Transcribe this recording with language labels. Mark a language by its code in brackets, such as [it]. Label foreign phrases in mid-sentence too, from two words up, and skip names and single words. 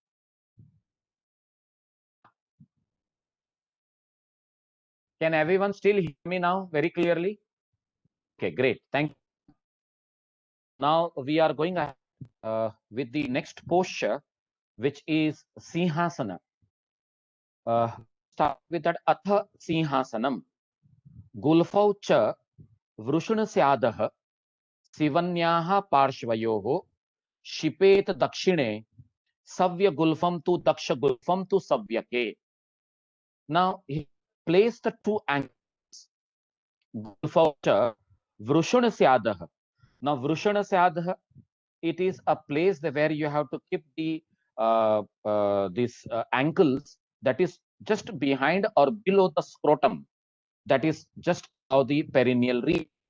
[en] Can everyone still hear me now very clearly? Okay, great. Thank you. Now we are going ahead with the next posture, which is Sinhasana. Start with that [sa] Atha Sinhasanam. Gulfau cha Vrushunasyadaha Sivanyaha Parshvayoho Shipet Dakshine Savya Gulfam to Daksha Gulfam to Savyake. [en] Now he placed the two angles. [sa] Gulfaucha Vrushanasyadah. [en] Now Vrushanasyadah, it is a place where you have to keep the these ankles that is just behind or below the scrotum, that is just of the perineal region.